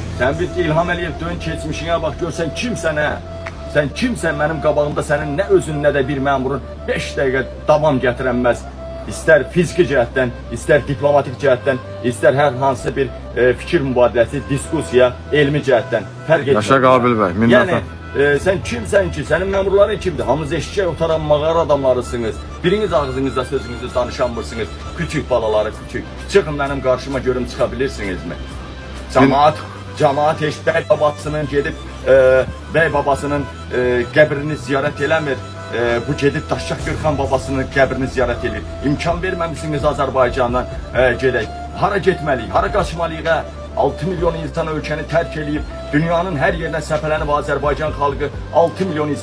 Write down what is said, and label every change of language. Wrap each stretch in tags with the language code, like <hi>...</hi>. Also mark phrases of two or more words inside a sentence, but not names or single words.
<tr>Sen bir İlham Əliyev dön keçmişine bak, görsen kimsen ha? Sen kimsen benim</tr> <az>qabağımda senin ne özün ne de bir memurun 5 dəqiqə davam gətirənməz. İster fiziki cəhətdən, ister diplomatik cəhətdən, ister hər hansı bir fikir mübadiləsi, diskusiya, elmi cəhətdən fərq etmez. Yaşa Qabil bəy, minnətlər. Yəni</az> <tr>sen kimsen ki, senin memurların kimdir?</tr> <az>Hamınız eşeğe otaran mağara adamlarısınız. Biriniz ağzınızda sözünüzü danışanmırsınız.</az> <tr>Küçük balaları küçük. Çıkın benim karşıma görüm çıkabilirsiniz mi?</tr> <az>Cemaat heç bəy babasının gedib bəy babasının qəbrini ziyarət eləmir. Bu gedib Daşşaq Gürxan babasının qəbrini ziyarət edir. İmkan verməmişsiniz Azərbaycandan gedək. Hara getməliyik, hara qaçmalıyıq? 6 milyon insan ölkəni tərk eləyib, dünyanın hər yerinə səpələnib Azərbaycan xalqı 6 milyon insan.</az>